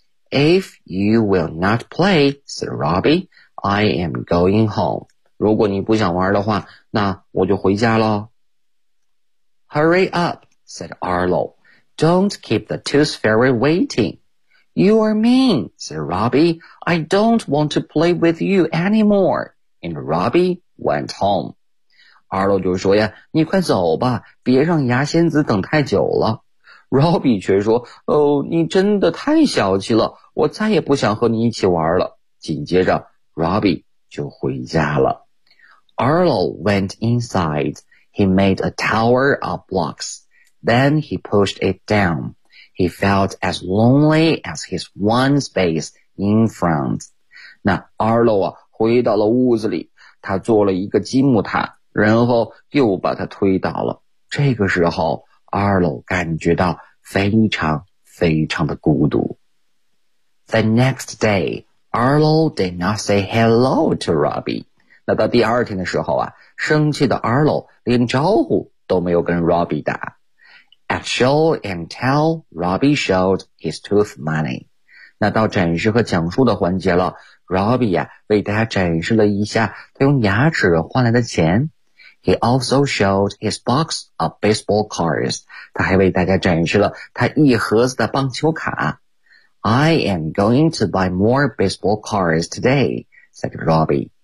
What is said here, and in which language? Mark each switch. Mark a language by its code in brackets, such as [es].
[en] If you will not play, said Robbie, I am going home. [zh] 如果你不想玩的话，那我就回家了。 [en] Hurry up, said Arlo. Don't keep the tooth fairy waiting. You are mean, said Robbie. I don't want to play with you anymore. And Robbie went home. [zh] Arlo 就说呀，你快走吧，别让牙仙子等太久了。 Robbie 却说，哦，你真的太小气了，我再也不想和你一起玩了。紧接着 Robbie 就回家了。 [en] Arlo went inside. He made a tower of blocks. Then he pushed it down. He felt as lonely as his one space in front. [zh] 那 Arlo 啊，回到了屋子里，他做了一个积木塔，然后又把它推倒了。这个时候 Arlo 感觉到非常非常的孤独。 [en] The next day, Arlo did not say hello to Robbie. [zh] 那到第二天的时候啊，生气的 Arlo 连招呼都没有跟 Robbie 打。 [en] At show and tell, Robbie showed his tooth money. [zh] 那到展示和讲述的环节了， Robbie 为大家展示了一下他用牙齿换来的钱。 [en] He also showed his box of baseball cards. [zh] 他还为大家展示了他一盒子的棒球卡。 [en] I am going to buy more baseball cards today, said Robbie.